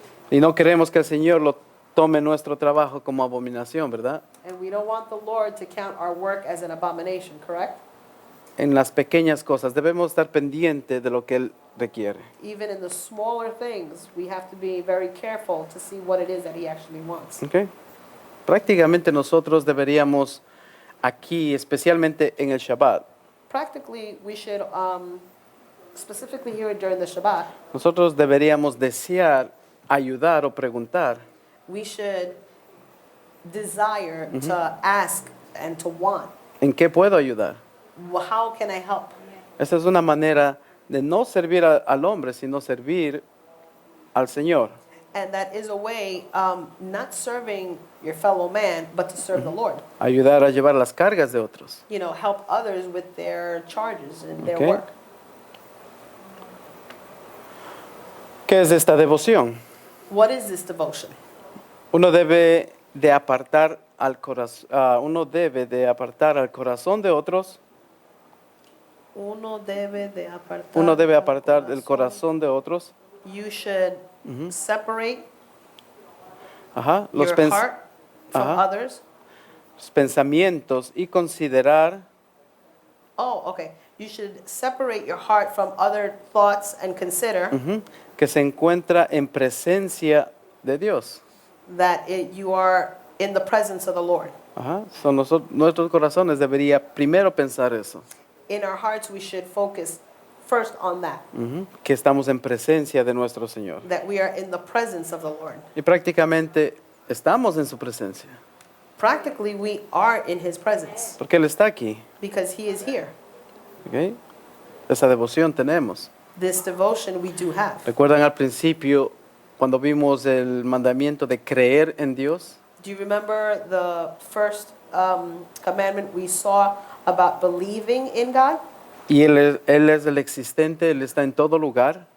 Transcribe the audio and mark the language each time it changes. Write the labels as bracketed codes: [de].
[es] Y no queremos que el Señor lo tome nuestro trabajo como abominación, ¿verdad? [en] And we don't want the Lord to count our work as an abomination, correct? [es] En las pequeñas cosas debemos estar pendientes de lo que Él requiere. [en] Even in the smaller things, we have to be very careful to see what it is that He actually wants. ¿Ok? [es] Prácticamente nosotros deberíamos aquí, especialmente en el Shabbat, [en] Practically, we should, specifically here during the Shabbat, [es] nosotros deberíamos desear ayudar o preguntar, [en] we should desire to ask and to want, [es] ¿en qué puedo ayudar? [en] how can I help? [es] Esa es una manera de no servir al hombre, sino servir al Señor. [en] And that is a way, not serving your fellow man, but to serve the Lord. [es] Ayudar a llevar las cargas de otros. [en] You know, help others with their charges and their Okay. work. [es] ¿Qué es esta devoción? [en] What is this devotion? [es] Uno debe de apartar al corazón, al corazón de otros. Uno debe de apartar. Uno debe el apartar del corazón de otros. [en] You should separate [es] Ajá. Los, [en] your heart from Ajá. others. [es] los pensamientos y considerar [en] Oh, okay. You should separate your heart from other thoughts and consider [es] que se encuentra en presencia de Dios. [en] that you are in the presence of the Lord. Ajá. [es] Nuestros corazones debería primero pensar eso. [en] In our hearts, we should focus first on that, [es] que estamos en presencia de nuestro Señor. [en] that we are in the presence of the Lord. [es] Y prácticamente estamos en su presencia, [en] Practically, we are in His presence [es] porque Él está aquí. [en] because He is here. [es] ¿Ok? Esa devoción tenemos. [en] This devotion we do have. [es] ¿Recuerdan al principio cuando vimos el mandamiento de creer en Dios? [en] Do you remember the first commandment we saw about believing in God? [es] Y él es el existente, Él está en todo lugar.